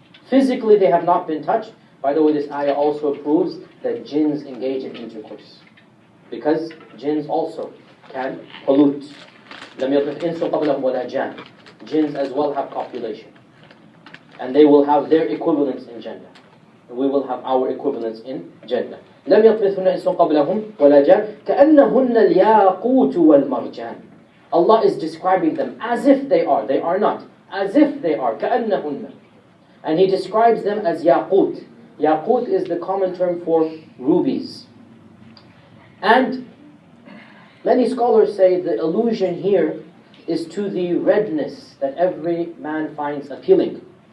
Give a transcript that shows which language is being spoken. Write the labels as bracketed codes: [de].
[en] Physically they have not been touched. By the way, this ayah also proves that jinns engage in intercourse. Because jinns also can pollute. [ar] لَمْ يَطْمِثْ إِنسٌ قَبْلَهُمْ وَلَا جَانٌ. [en] Jinns as well have copulation. And they will have their equivalents in Jannah. And we will have our equivalents in Jannah. [ar] لم يطمثهن إنس قبلهم ولا جان كأنهن الياقوت والمرجان. [en] Allah is describing them as if they are. They are not. As if they are. كأنهن. And He describes them as yaqut. Yaqut is the common term for rubies. And many scholars say the allusion here is to the redness that every man finds appealing.